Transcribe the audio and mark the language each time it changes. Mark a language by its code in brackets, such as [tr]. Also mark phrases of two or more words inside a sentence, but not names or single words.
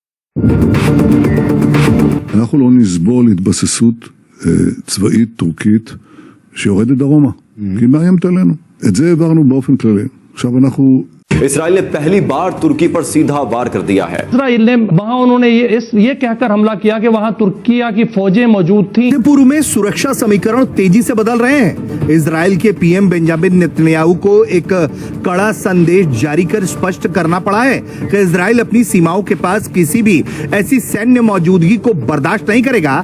[he] אנחנו לא נסבול התבססות צבאית טורקית שיורדת דרומה, כי היא מאיימת עלינו. את זה העברנו באופן כללי. עכשיו אנחנו... [hi] इज़राइल ने पहली बार तुर्की पर सीधा वार कर दिया है. इज़राइल ने वहाँ उन्होंने यह कह कर हमला किया कि वहाँ तुर्किये की फ़ौजें मौजूद थीं. पूर्व में सुरक्षा समीकरण तेज़ी से बदल रहे हैं. इज़राइल के पीएम बेंजामिन नेतन्याहू को एक कड़ा संदेश जारी कर स्पष्ट करना पड़ा है कि इज़राइल अपनी सीमाओं के पास किसी भी ऐसी सैन्य मौजूदगी को बर्दाश्त नहीं करेगा.